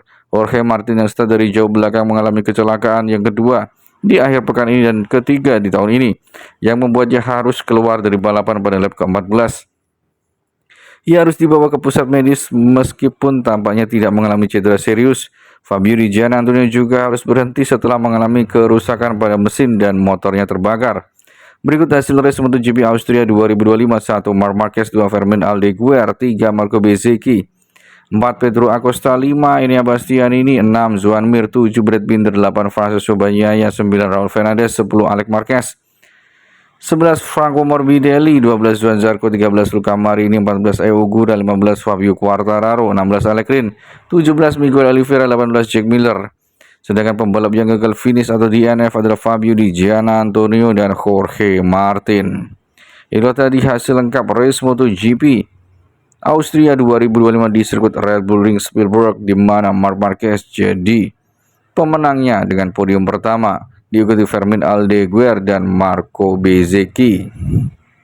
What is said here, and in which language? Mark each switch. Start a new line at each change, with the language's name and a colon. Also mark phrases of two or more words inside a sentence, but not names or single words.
Indonesian: Jorge Martin yang start dari jauh belakang mengalami kecelakaan yang kedua di akhir pekan ini dan ketiga di tahun ini, yang membuatnya harus keluar dari balapan pada lap ke-14. Ia harus dibawa ke pusat medis meskipun tampaknya tidak mengalami cedera serius. Fabio Di Giannantonio juga harus berhenti setelah mengalami kerusakan pada mesin dan motornya terbakar. Berikut hasil race MotoGP Austria 2025: 1 Marc Marquez, 2 Fermin Aldeguer, 3 Marco Bezzecchi, 4 Pedro Acosta, 5 Enea Bastianini, 6 Joan Mir, 7 Brad Binder, 8 Francesco Bagnaia, 9 Raul Fernandez, 10 Alex Marquez, 11 Franco Morbidelli, 12 Johan Zarco, 13 Luca Marini, 14 Evo Gura, 15 Fabio Quartararo, 16 Alex Rins, 17 Miguel Oliveira, 18 Jack Miller. Sedangkan pembalap yang gagal finish atau DNF adalah Fabio Di Giannantonio dan Jorge Martin. Itu tadi hasil lengkap race MotoGP Austria 2025 di sirkuit Red Bull Ring Spielberg, di mana Marc Marquez jadi pemenangnya dengan podium pertama, diikuti Fermin Aldeguer dan Marco Bezzecchi.